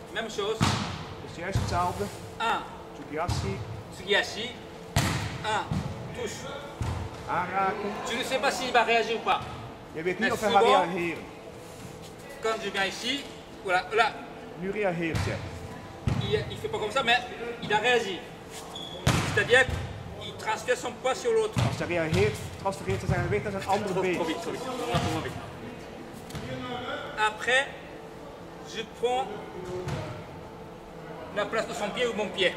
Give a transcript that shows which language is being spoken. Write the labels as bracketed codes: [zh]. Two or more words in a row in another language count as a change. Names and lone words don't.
[fr] chose. [nl] Dus juist hetzelfde. 1, Tsugiyashi, Tsugiyashi. 1, [fr] touche. [nl] aanraken. [fr] Je ne sais pas s'il va réagir ou pas. [nl] Je weet niet [fr] Mais [nl] of hij gaat [fr] souvent- [nl] reageren. [fr] Quand je viens ici, voilà, là, [nl] Nu reageert hij. [fr] il fait pas comme ça, mais il a réagi. C'est-à-dire qu'il transfère son poids sur l'autre. [nl] Als hij reageert, transfereert hij zijn gewicht naar zijn andere [fr] Trop [nl] been. [fr] vite, trop vite. Trop vite. Après, je prends la place de son pied ou mon pied.